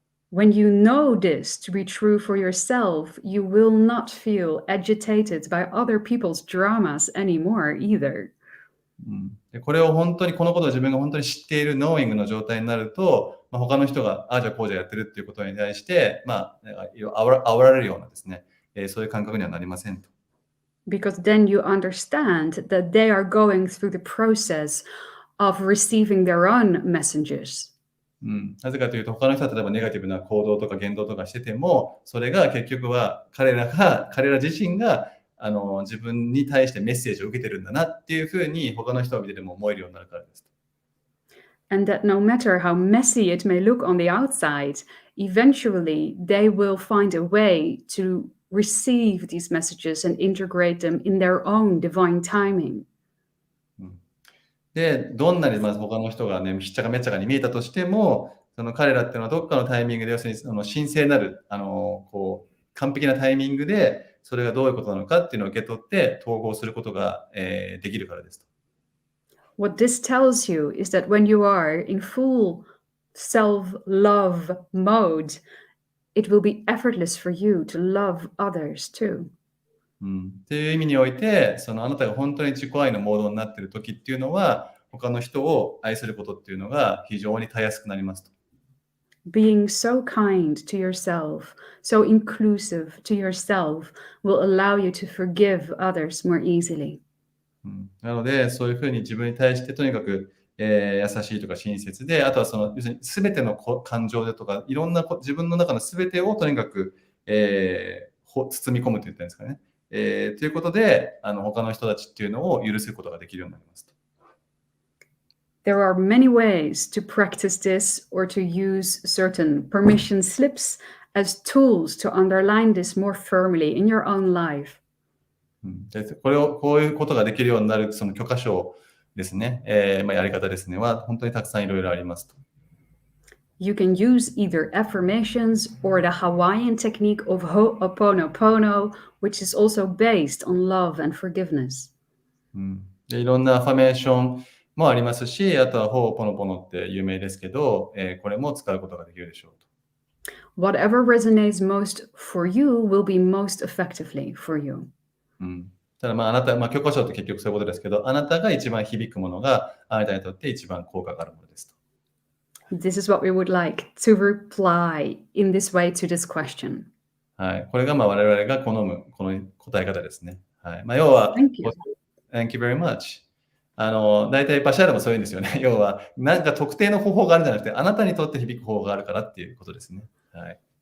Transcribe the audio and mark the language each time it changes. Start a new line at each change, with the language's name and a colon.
English: When you know this to be true for yourself, you will not feel agitated by other people's dramas anymore either.
Japanese: でこれを本当に、このことを自分が本当に知っているノーイングの状態になると、他の人が、ああじゃあこうじゃやってるっていうことに対して、煽られるようなですね、そういう感覚にはなりませんと。
English: Because then you understand that they are going through the process of receiving their own messages.
Japanese: なぜかというと、他の人は例えばネガティブな行動とか言動とかしてても、それが結局は彼ら自身が自分に対してメッセージを受けてるんだなっていうふうに他の人を見てても思えるようになるからです。
English: And that no matter how messy it may look on the outside, eventually they will find a way to receive these messages and integrate them in their own divine timing.
Japanese: で、どんなに他の人がね、ひっちゃかめっちゃかに見えたとしても、その彼らっていうのはどっかのタイミングで、要するに神聖なる、完璧なタイミングで、それがどういうことなのかっていうのを受け取って統合することが、できるからですと。
English: What this tells you is that when you are in full self-love mode, it will be effortless for you to love others too.
Japanese: っていう意味において、あなたが本当に自己愛のモードになっている時っていうのは、他の人を愛することっていうのが非常にたやすくなりますと。
English: Being so kind to yourself, so inclusive to yourself will allow you to forgive others more easily.
Japanese: なので、そういうふうに自分に対してとにかく、優しいとか親切で、あとは要するに全ての感情でとか、いろんな自分の中の全てをとにかく、包み込むと言ったんですかね。ということで、他の人たちっていうのを許すことができるようになりますと。
English: There are many ways to practice this or to use certain permission slips as tools to underline this more firmly in your own life.
Japanese: でこういうことができるようになるその許可証ですね、やり方ですねは本当にたくさんいろいろありますと。
English: You can use either affirmations or the Hawaiian technique of Ho'oponopono, which is also based on love and forgiveness.
Japanese: でいろんなアファメーションもありますし、あとはホーポノポノって有名ですけど、これも使うことができるでしょうと。
English: Whatever resonates most for you will be most effectively for you.
Japanese: ただあなた、許可証って結局そういうことですけど、あなたが一番響くものがあなたにとって一番効果があるものですと。
English: This is what we would like to reply in this way to this question.
Japanese: はい、これが我々が好むこの答え方ですね。はい、要は
English: Thank you. Thank you very much.
Japanese: 大体バシャールもそういうんですよね。要は、なんか特定の方法があるんじゃなくて、あなたにとって響く方法があるからっていうことですね。はい。